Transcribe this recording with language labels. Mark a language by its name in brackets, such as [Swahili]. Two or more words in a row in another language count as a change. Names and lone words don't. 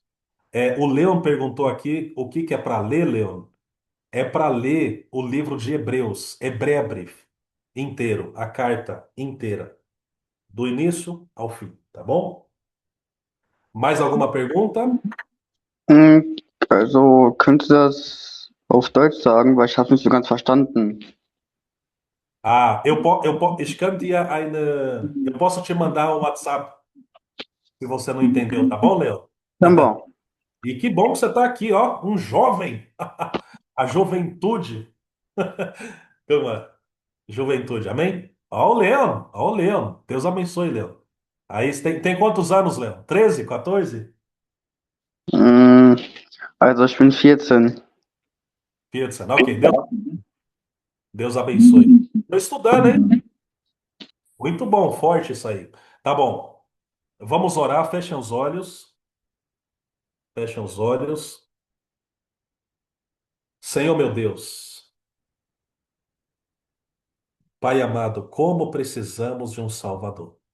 [Portuguese] O Leon perguntou aqui o que que é para ler, Leon? É para ler o livro de Hebreus, Hebreebrief, inteiro, a carta inteira, do início ao fim, tá bom? Mais alguma pergunta? [German] Also, könntest du das auf Deutsch sagen, weil ich habe nicht so ganz verstanden. Ich kann dir [Portuguese] eu posso te mandar um WhatsApp se você não entendeu, tá bom, Léo? Tá bom. E que bom que você está aqui, ó, um jovem. A juventude. Calma. Juventude, amém? Ó o Leão. Deus abençoe, Leão. Aí você tem quantos anos, Leão? 13, 14? [German] Also, ich bin 14. [Portuguese] 14. Ok, Deus abençoe. Estou estudando, hein? Muito bom, forte isso aí. Tá bom. Vamos orar, fechem os olhos. Fechem os olhos. Senhor meu Deus, Pai amado, como precisamos de um Salvador.